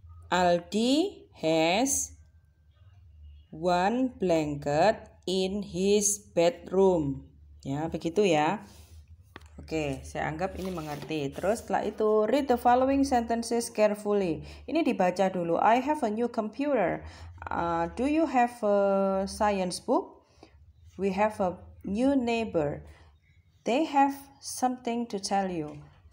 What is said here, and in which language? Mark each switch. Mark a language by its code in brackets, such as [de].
[en] Aldi has one blanket in his bedroom. [id] Ya, begitu ya. Oke, saya anggap ini mengerti. Terus setelah itu [en] read the following sentences carefully. [id] Ini dibaca dulu. [en] I have a new computer. Do you have a science book? We have a new neighbor. They have something to tell you.